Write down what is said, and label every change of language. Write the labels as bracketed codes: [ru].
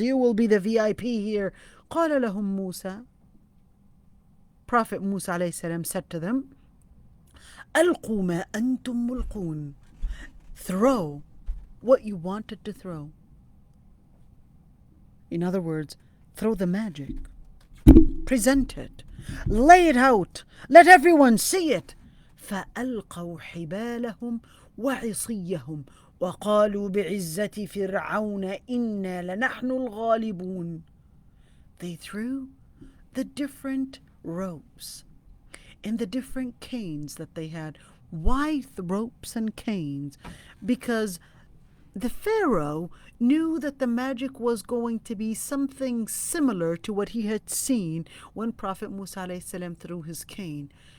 [en] You will be the VIP here. [ar] قال لهم موسى, [en] Prophet Musa alayhi salam said to them, [ar] ألقوا ما أنتم ملقون. [en] Throw what you wanted to throw. In other words, throw the magic. Present it. Lay it out. Let everyone see it. [ar] فألقوا حبالهم وعصيهم وقالوا بعزة فرعون إنا لنحن الغالبون. [en] They threw the different ropes and the different canes that they had. Why ropes and canes? Because the Pharaoh knew that the magic was going to be something similar to what he had seen when Prophet Musa alayhi salam threw his cane.